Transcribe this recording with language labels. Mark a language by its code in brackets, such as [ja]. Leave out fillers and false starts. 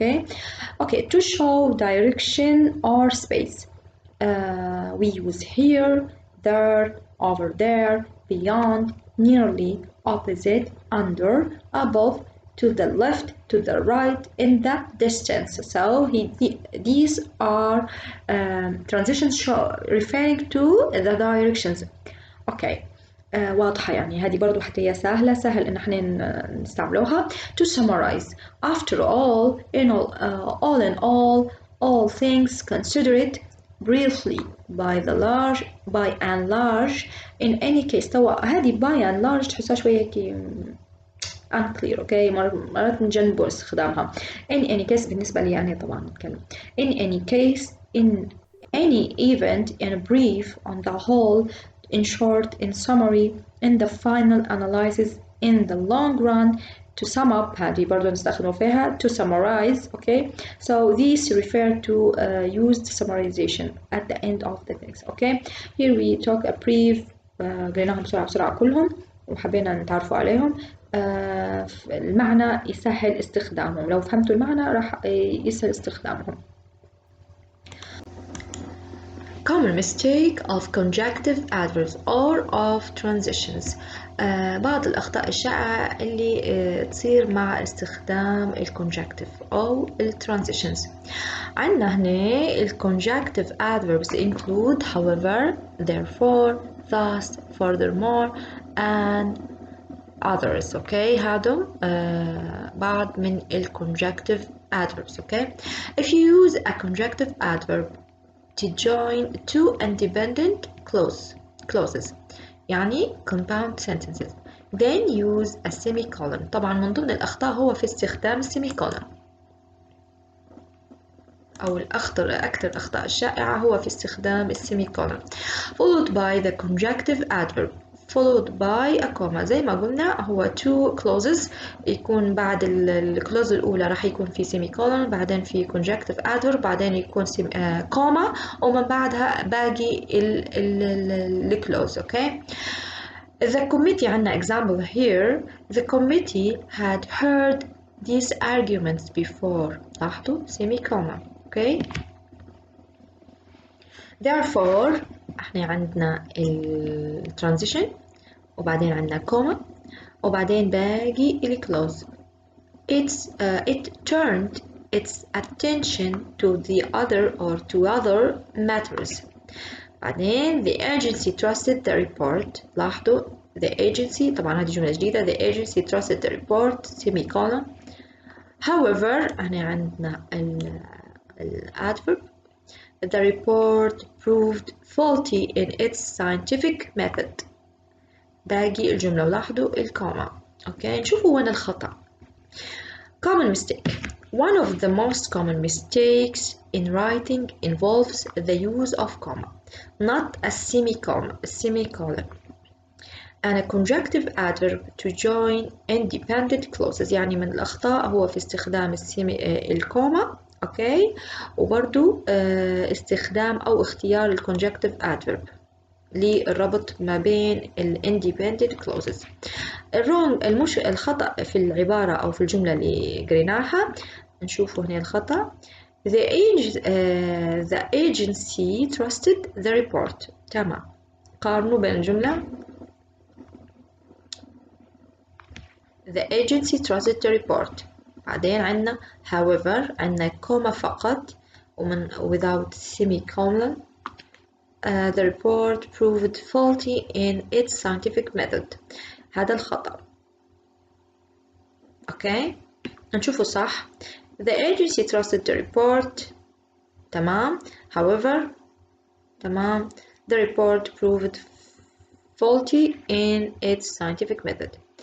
[en] okay, okay, to show direction or space, we use here, there, over there, beyond, nearly, opposite, under, above, to the left, to the right, in the distance. So these are transitions referring to the directions. [ar] okay, واضحة يعني هذه برضو حتى هي سهل إن احنا نستعملوها. [en] to summarize, after all, in all things considered briefly by and large, in any case. [ar] توا هذه [en] by and large [ar] تحسها شوية هيك [en] unclear. [ar] okay, مرات نجنبوا استخدامها. [en] in any case [ar] بالنسبة لي يعني طبعا نتكلم [en] in any case, in any event, in brief, on the whole, in short, in summary, in the final analysis, in the long run. to sum up [ar] هذه برضو نستخدمه فيها [en] to summarize. okay, so these refer to used summarization at the end of the text. okay, here we talk a brief. [ar] قريناهم بسرعة كلهم وحبينا نتعرفوا عليهم. المعنى يسهل استخدامهم. لو فهمتوا المعنى راح يسهل استخدامهم. [en] Common mistake of conjunctive adverbs or of transitions. [ar] بعض الأخطاء الشائعة اللي تصير مع استخدام الكونجكتيف أو الترانزيشنز. عندنا هنا [en] الconjunctive adverbs include however, therefore, thus, furthermore, and others. [ar] okay, هادو بعض من الconjunctive adverbs. [en] okay, if you use a conjunctive adverb to join two independent clauses [ar] يعني [en] compound sentences, then use a semicolon. [ar] طبعا من ضمن الأخطاء هو في استخدام السيميكولون، أو أكثر الأخطاء الشائعة هو في استخدام السيميكولون [en] followed by the conjunctive adverb followed by a comma. [ar] زي ما قلنا هو [en] two clauses، [ar] يكون بعد الكلوز الأولى راح يكون في semicolon، بعدين في [en] conjunctive adverb، [ar] بعدين يكون comma، ومن بعدها باقي الكلوز. [en] okay. The committee [ar] عندنا [en] example here. The committee had heard these arguments before. [ar] لاحظوا semicolon. [en] okay. [ar] Therefore احنا عندنا transition وبعدين عندنا comma وبعدين باقي الكلوز. [en] It turned its attention to the other matters. [ar] بعدين [en] the agency trusted the report. [ar] لاحظوا [en] the agency، [ar] طبعا هذه جملة جديدة. [en] The agency trusted the report semicolon. [ar] However احنا عندنا adverb. [en] The report proved faulty in its scientific method. [ar] باقي الجملة ولاحظوا الكوما. okay. نشوفوا وين الخطأ. [en] Common mistake. One of the most common mistakes in writing involves the use of comma, not a semicolon, and a conjunctive adverb to join independent clauses. [ar] يعني من الأخطاء هو في استخدام الكوما. okay. وبرضو استخدام أو اختيار الconjunctive adverb للربط ما بين [en] independent clauses. [ar] الخطأ في العبارة أو في الجملة اللي قريناها. نشوفوا هنا الخطأ. [en] the agency trusted the report. [ar] تمام. قارنوا بين الجملة [en] the agency trusted the report. [ar] بعدين عنا however عنا كوما فقط ومن [en] without semicolon. The report proved faulty in its scientific method. [ar] هذا الخطأ. اوكي نشوفه صح. [en] The agency trusted the report. [ar] تمام. [en] However [ar] تمام [en] the report proved faulty in its scientific method.